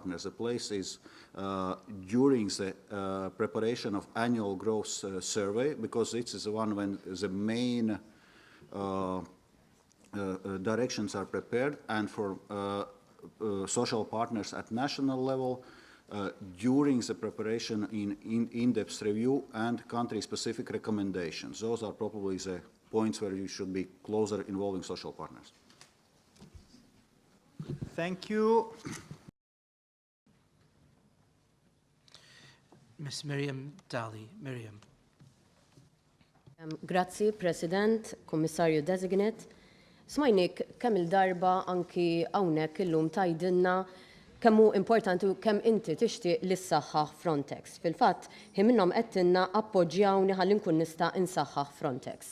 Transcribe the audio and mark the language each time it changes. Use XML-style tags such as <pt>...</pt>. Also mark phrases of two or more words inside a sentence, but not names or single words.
<en>The place is during the preparation of annual growth survey, because it is the one when the main directions are prepared, and for social partners at national level, during the preparation in-depth review and country-specific recommendations. Those are probably the points where you should be closer involving social partners. Thank you. Ms. Miriam Dalli. Miriam.</en> <mt>Grazzi, President, Kommissarju Designate. Smajnik kemm il-darba anki hawnhekk illum tajdilna kemmu importanti u kemm inti tixtieq li ssaħħaħ Frontex. Fil-fatt, minnhom qedtilna appoġġjawni ħalli nkun nista' insaħħaħ Frontex.</mt>